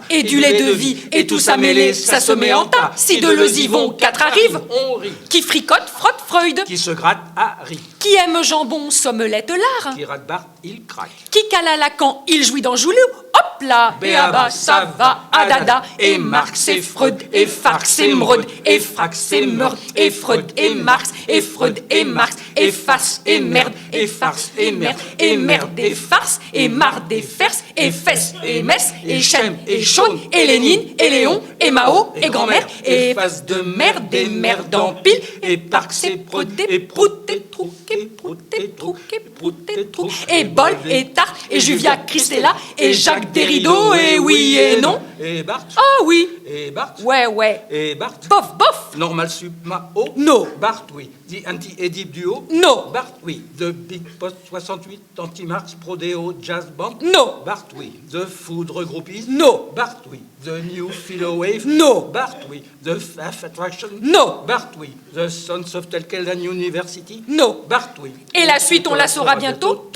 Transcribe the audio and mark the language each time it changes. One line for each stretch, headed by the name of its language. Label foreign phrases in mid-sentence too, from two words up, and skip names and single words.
French: Et du lait de vie, et tout ça mêlé, ça se met en tas. Si de leux y vont, 4 arrivent. On rit. Qui fricote, frotte Freud. Qui se gratte à rire. Qui aime jambon, sommelette lard. Qui rate Barthe, il craque. Qui cale à Lacan, il jouit dans Joulou. Hop là, béaba, ça va, adada. Et Marx, et Freud, et Farx, et Mreud, et Frax, et Meurd, et Freud, et Marx, et Freud, et Marx, et farce, et merde, et farce, et merde, et farce, et marde, et farce, et fesses, et messe, et chêne, et chaune, et Lénine, et Léon, et Mao, et grand-mère, et face de merde, et merde en pile, et Parx, et Prout, et Prout, et Trouc, et Prout, et Trouc, et Prout, et Trouc, et Bol, et Tarte, et Juvia Christella, et Jacques Derrida, et oui et non. Et Barthes. Ah oui. Et Barthes. Ouais. Et Barthes. Bof, bof. Normal sup ma o. No.
English: Barthes, oui. The anti-Édipe duo.
French: No. Barthes, oui.
English: The Big Post 68, Anti-Marx, Prodeo, Jazz Band.
French: No.
English: Barthes, oui. The Foudre Groupies.
French: No. Barthes, oui.
English: The New Philo Wave.
French: No.
English: Barthes, oui. The Faith Attraction.
French: No. Barthes, oui.
English: The Sons of Telkeldan University.
French: No. Barthes, oui. Et la suite, on la saura bientôt.